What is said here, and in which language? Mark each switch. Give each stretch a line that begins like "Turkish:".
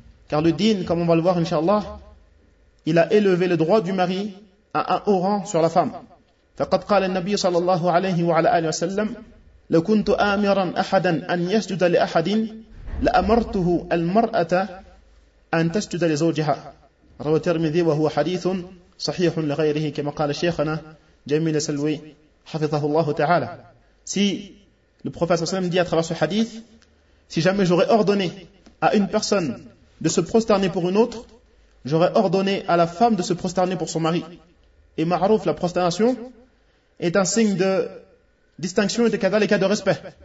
French: Car le dîn, comme on va le voir inshallah, il a élevé le droit du mari à un haut rang sur la femme.
Arabic: فَقَدْ قَالَ النَّبِيُّ صَلَى اللَّهُ عَلَيْهِ وَعَلَى آلِهِ وَسَلَّمْ لَوْ كُنْتُ آمِرًا أَحَدًا أَنْ يَسْجُدَ لِأَحَدٍ لَأَمَرْتُهُ الْمَرْأَةَ أَنْ تَسْجُدَ لِزَوْجِهَا, رواه الترمذي وهو حديث صحيح لغيره, كما قال شيخنا جميل سلوي حفظه الله تعالى.
French: Si le prophète صلى الله عليه وسلم dit à travers ce hadith, si jamais j'aurais ordonné à une personne de se prosterner pour une autre, j'aurais ordonné à la femme de se prosterner pour son mari. Et ma'aruf, la prosternation est un signe de distinction et de kadhalika de respect.